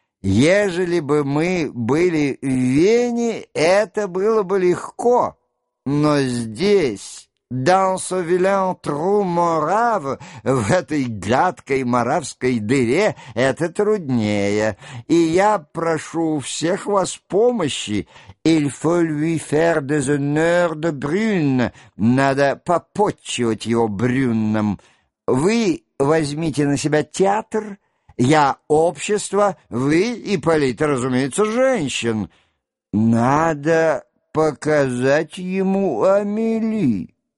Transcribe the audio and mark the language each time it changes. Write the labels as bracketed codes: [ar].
[ru] Ежели бы мы были в Вене, это было бы легко. Но здесь, [fr] dans ce vilain trou morave, [ru] в этой гадкой моравской дыре, это труднее. И я прошу всех вас помощи. [fr] Il faut lui faire des honneurs de Brune. [ru] Надо попотчевать его Брюнном. Вы возьмите на себя театр, я — общество, вы, Ипполит, разумеется, женщин. Надо показать ему Амели.